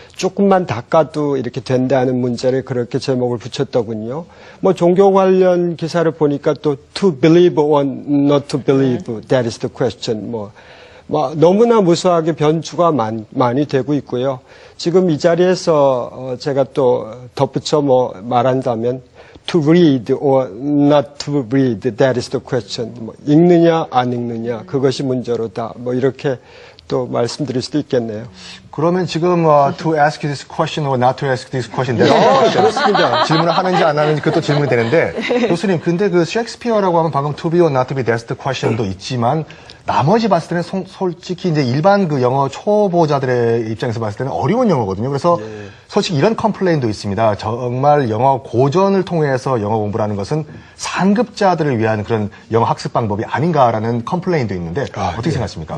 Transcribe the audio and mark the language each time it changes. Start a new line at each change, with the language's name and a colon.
Korean: 조금만 닦아도 이렇게 된다는 문제를 그렇게 제목을 붙였더군요. 뭐 종교 관련 기사를 보니까 또
English: to believe or not to believe, that is the question.
Korean: 뭐 너무나 무수하게 변주가 많이 되고 있고요. 지금 이 자리에서 제가 또 덧붙여 말한다면
English: to read or not to read, that is the question.
Korean: 뭐 읽느냐 안 읽느냐 그것이 문제로다. 뭐 이렇게 또 말씀드릴 수도 있겠네요. 그러면 지금
English: to ask this question or not to ask this question,
Korean: 그렇습니다. 질문을 하는지 안 하는지 그것도 질문이 되는데 교수님, 근데 그 셰익스피어라고 하면 방금
English: to be or not to be, that's the question
Korean: 도 있지만 나머지 봤을 때는 솔직히 이제 일반 그 영어 초보자들의 입장에서 봤을 때는 어려운 영어거든요. 그래서 솔직히 이런 컴플레인도 있습니다. 정말 영어 고전을 통해서 영어 공부라는 것은 상급자들을 위한 그런 영어 학습 방법이 아닌가라는 컴플레인도 있는데 어떻게 생각하십니까?